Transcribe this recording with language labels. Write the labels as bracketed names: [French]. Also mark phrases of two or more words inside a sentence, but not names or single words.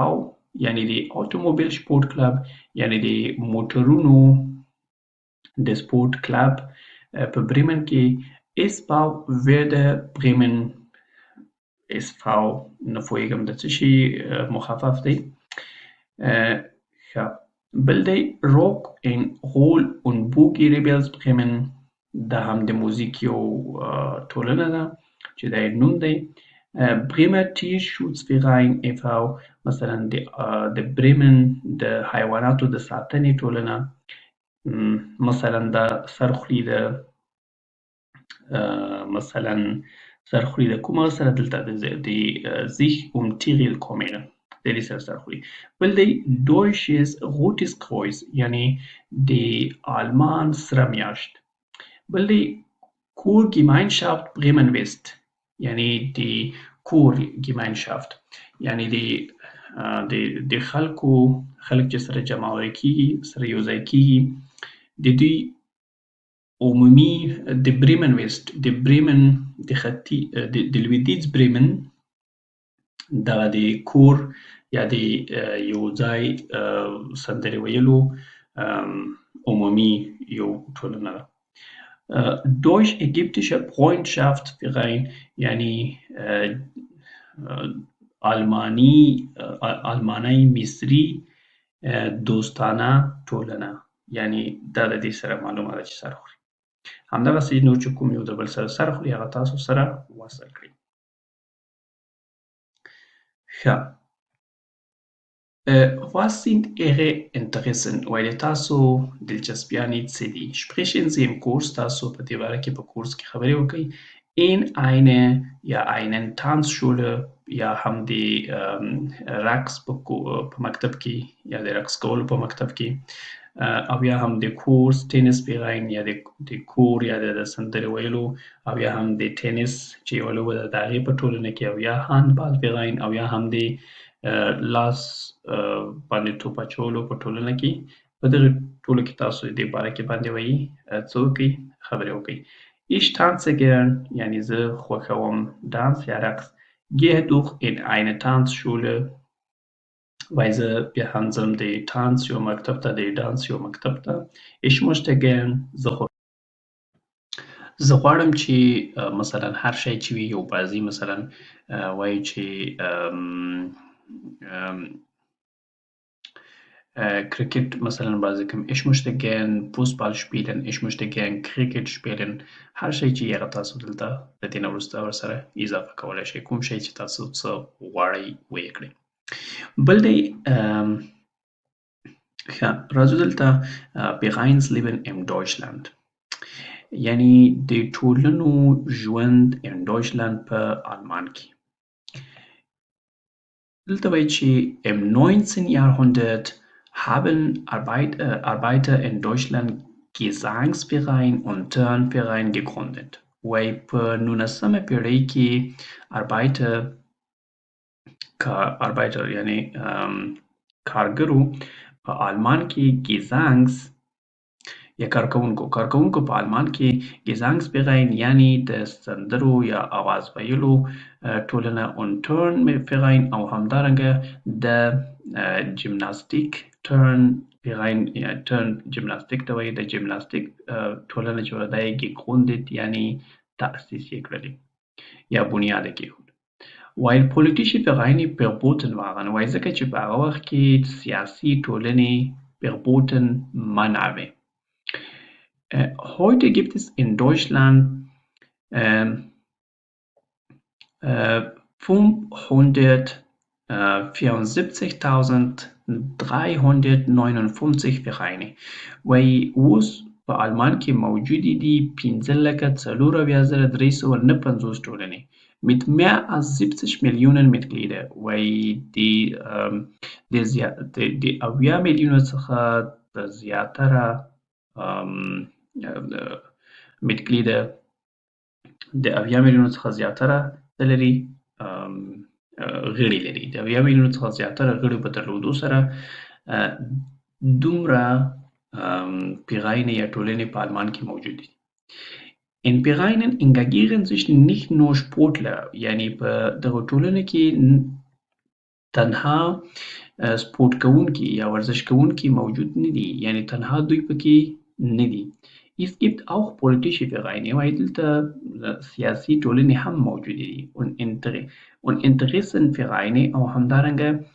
[Pashto] یعنې د Automobil Sport Club یعنې د موټرونو د سپورت کلب په بریمن کې SV Werder Bremen SV نه پوهېږم د څه شي مخفف دی. ښه، بل دی Rock and Roll und Boogie Rebels Bremen. دا هم د موزیک یو ټولنه ده چې دا یې نوم دی. Bremer Tierschutzverein e.V. مثلا د بریمن د حیواناتو د ساتنې ټولنه. مثلا دا سرخوري د کومه سره دلته د [German] sich um Tiere kümmern [Pashto] د دې سره سرخوري. بل دی Deutsches Rotes Kreuz یعنې د آلمان سره میاشت. بل دی Kurgemeinschaft Bremen West یعنې د کور Gemeinschaft یعنې د خلک چې سره جمع کېږي سره یو ځای کېږي د دوی عمومي د بریمن ویسټ د بریمن د لویدیځ بریمن دغه د کور یا د یو ځای سندرې ویلو عمومي یو ټولنه ده. Deutsch-Ägyptischer Freundschaftsverein یعنې آلماني مصري دوستانه ټولنه یعنې دا د دې سره معلومه ده چې سر خوري. همدغسې نور چې کوم یو د بل سره سر خوري هغه تاسو سره وصل کړئ. ښه، [German] was sind Ihre Interessen؟ [Pashto] وایي تاسو دلچسپیانې څه دي؟ [German] sprechen Sie im Kurs [Pashto] تاسو په دې باره کې په کورس کې خبرې وکړئ. [German] in eine [Pashto] یا [German] einen Tanzschule [Pashto] یا هم د رقص په مکتب کې یا د رقص کولو په مکتب کې او یا هم د کورس ټینس Verein یا د کور یا د سندرې ویلو او یا هم د ټینس چې یوه لوبه ده د هغې په ټولنه کې او یا هاندبال Verein او یا هم د لاس باندې توپ اچولو په ټولنه کې. په دغې ټولو کې تاسو دې باره کې باندې وایي څه وکړئ خبرې وکړئ. [German] Ich tanze gern [Pashto] یعنې زه خوښوم دانس یا رقص. [German] Gehe doch in eine Tanzschule [Pashto] وایي زه بیا هم ځم د تانس یو مکتب ته د دانس یو مکتب ته. [German] Ich möchte gern [Pashto] زه زه غواړم چې مثلا هر شی چې وي یو بازي مثلا وایو چې Cricket مثلا بازی کوم [German] ich möchte gern Fußball spielen ich möchte gern Cricket spielen [Pashto] هر شی چې هغه تاسو دلته د دې نه وروسته ورسره اضافه کولی شئ کوم شی چې تاسو څه غواړئ ویې کړئ بل دی ښه راځو دلته [German] behinds leben in Deutschland [Pashto] یعنی د ټولنو ژوند [German] in Deutschland [Pashto] په آلمان کې دلته وایي چې [German] im 19. Jahrhundert haben Arbeiter in Deutschland Gesangsverein und Turnverein gegründet. [Pashto] وایي په 19مه پېړۍ کې Arbeiter یعنی کارګرو په آلمان کې یا کارکوونکو په آلمان کې Gesangsverein یعنی د سندرو یا آواز ویلو ټولنه [German] und Turnverein [Pashto] او همدارنګه د جمناستیک Turnverein یا Turn جمناستیک ته وایي د جمناستیک ټولنه چې دا یې gegründet یعنی تأسیس یې کړلې یا بنیاد یې کېښود [German] weil politische Vereine verboten waren [Pashto] وایي ځکه چې په هغه وخت کې سیاسي ټولنې verboten منع وې [German] Heute gibt es in Deutschland [Pashto] 574.359 Vereine وایي اوس په آلمان کې موجودې دي 15,409,359 ټولنې [German] mit mehr als 70 Millionen Mitglieder [Pashto] وایي د 80 میلیونو څخه د زیاتره Mitglieder د 80 میلیونو څخه زیاتره څه لري غړي لري د 80 میلیونو څخه زیاتره غړي په درلودو سره دومره Vereine یا ټولنې په آلمان کې موجود دي [German] In Vereinen engagieren sich nicht nur Sportler [Pashto] یعنی په دغه ټولنو کې تنها سپورت کوونکي یا ورزش کوونکي موجود نه دي یعنی تنها دوی پکې نه دي [German] Es gibt auch politische Vereine [Pashto] وایي دلته سیاسي ټولنې هم موجودې دي [German] und Interessenvereine [Pashto] او همدارنګه